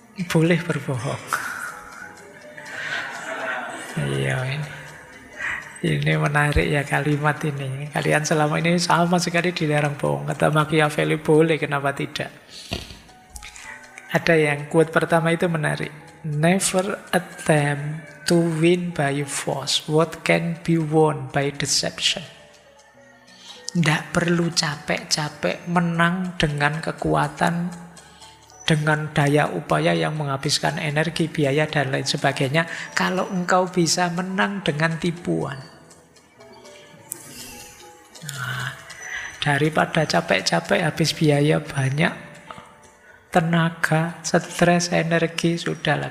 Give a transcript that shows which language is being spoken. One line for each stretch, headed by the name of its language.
Indonesian: boleh berbohong. Iya, ini menarik ya kalimat ini. Kalian selama ini sama sekali dilarang bohong. Kata Machiavelli boleh, kenapa tidak? Ada yang quote pertama itu menarik.
English: Never attempt to win by force what can be won by deception.
Indonesian: Tidak perlu capek-capek menang dengan kekuatan, dengan daya upaya yang menghabiskan energi, biaya, dan lain sebagainya. Kalau engkau bisa menang dengan tipuan. Nah, daripada capek-capek habis biaya banyak, tenaga, stres, energi, sudahlah.